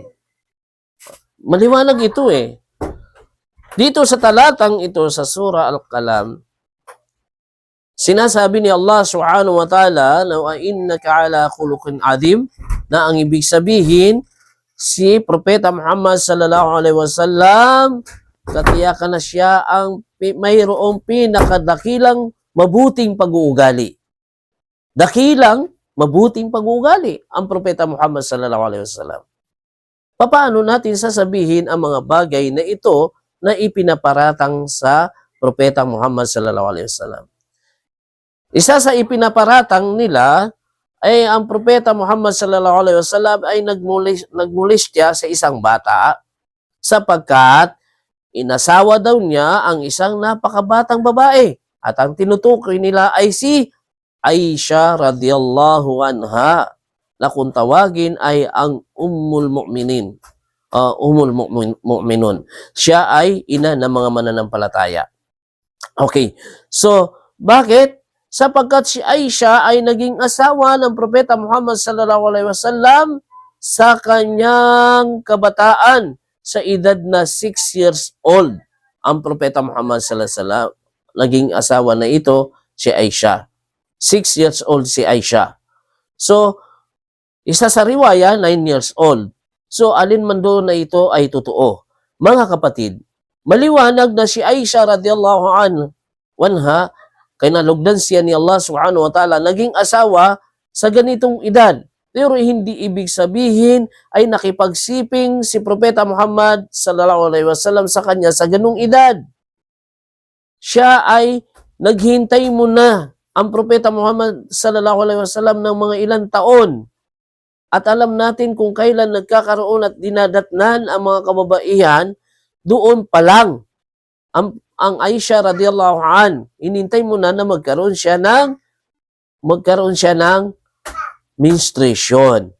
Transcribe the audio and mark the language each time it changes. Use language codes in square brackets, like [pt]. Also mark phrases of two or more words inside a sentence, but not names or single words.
[tl] Maliwanag ito eh. Dito sa talatang ito sa Surah Al-Qalam, sinasabi ni Allah [ar] سبحانه وتعالى [tl] na [ar] وإنك على خلق عظيم, [tl] na ang ibig sabihin, si Propeta Muhammad [ar] صلى الله عليه وسلم, [tl] katiyakan na siya ang mayroong pinakadakilang mabuting pag-uugali. Dakilang mabuting pag-uugali ang Propeta Muhammad [ar] صلى الله عليه وسلم. [tl] Paano natin sasabihin ang mga bagay na ito na ipinaparatang sa Propeta Muhammad [ar] صلى الله عليه وسلم? [tl] Isa sa ipinaparatang nila ay ang Propeta Muhammad [ar] صلى الله عليه وسلم [tl] ay nagmolestya sa isang bata sapagkat inasawa daw niya ang isang napakabatang babae at ang tinutukoy nila ay si Aisha [ar] رضي الله عنها [tl] na kung tawagin ay ang [ar] أم المؤمنين. [tl] Siya ay ina ng mga mananampalataya. Okay, so bakit? Sapagkat si Aisha ay naging asawa ng Propeta Muhammad [ar] صلى الله عليه وسلم [tl] sa kanyang kabataan sa edad na [en] 6 years old. [tl] Ang Propeta Muhammad [ar] صلى الله عليه وسلم [tl] naging asawa na ito si Aisha. [en] 6 years old [tl] si Aisha. So, isa sa riwaya, [en] 9 years old. [tl] So, alin man doon na ito ay totoo. Mga kapatid, maliwanag na si Aisha [ar] رضي الله عنها, [tl] kay nalugdan siya ni Allah [ar] سبحانه وتعالى, [tl] naging asawa sa ganitong edad. Pero hindi ibig sabihin ay nakipagsiping si Propeta Muhammad [ar] صلى الله عليه وسلم [tl] sa kanya sa ganung edad. Siya ay naghintay muna ang Propeta Muhammad [ar] صلى الله عليه وسلم [tl] ng mga ilang taon. At alam natin kung kailan nagkakaroon at dinadatnan ang mga kababaihan, doon pa lang. Ang Aisha radhiyallahu inintay muna na magkaroon siya ng menstruation.